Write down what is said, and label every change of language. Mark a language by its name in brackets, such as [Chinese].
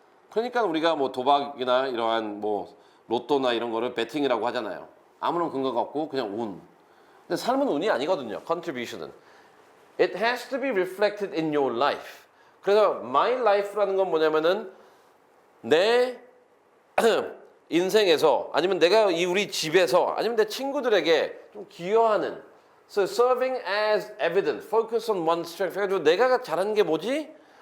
[Korean] 그러니까 우리가 뭐 도박이나 이러한 뭐 로또나 이런 거를 베팅이라고 하잖아요. 아무런 근거가 없고 그냥 운. 근데 삶은 운이 아니거든요. 컨트리뷰션은. [English] It has to be reflected in your life. [Korean] 그래서 my life라는 건 뭐냐면은 내 인생에서 아니면 내가 우리 집에서 아니면 내 친구들에게 좀 기여하는, [English] so serving as evidence, focus on one's strength. [Korean] 그래가지고 내가 잘하는 게 뭐지?